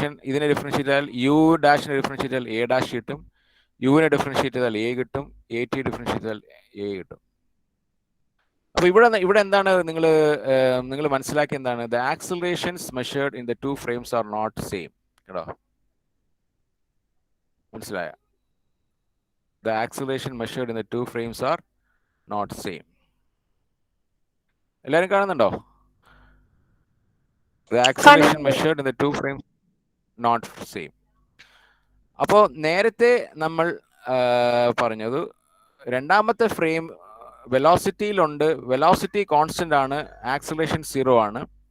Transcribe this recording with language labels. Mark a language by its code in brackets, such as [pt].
[ml] ഇതിനെ ഡിഫറൻഷിയേറ്റ് ചെയ്താൽ U ഡാഷിനെ differentiate ചെയ്താൽ എ ഡാഷ് കിട്ടും, യുവിനെ ഡിഫറൻഷിയേറ്റ് ചെയ്താൽ എ കിട്ടും, എ ടി ഡിഫറൻഷിയേറ്റ് ചെയ്താൽ എ കിട്ടും. അപ്പോൾ ഇവിടെ എന്താണ് നിങ്ങൾ മനസ്സിലാക്കിയ എന്താണ്, [en] The accelerations measured in the two frames are not same. [ml] കേട്ടോ, മനസ്സിലായ? [en] The acceleration measured in the two frames are not same. [ml] എല്ലാവരും കാണുന്നുണ്ടോ? [en] The acceleration measured in the two frames not same. [ml] അപ്പോൾ നേരത്തെ നമ്മൾ പറഞ്ഞത് രണ്ടാമത്തെ ഫ്രെയിം വെലോസിറ്റിയിലുണ്ട്, വെലോസിറ്റി കോൺസ്റ്റന്റ് ആണ്, ആക്സലറേഷൻ 0 ആണ്.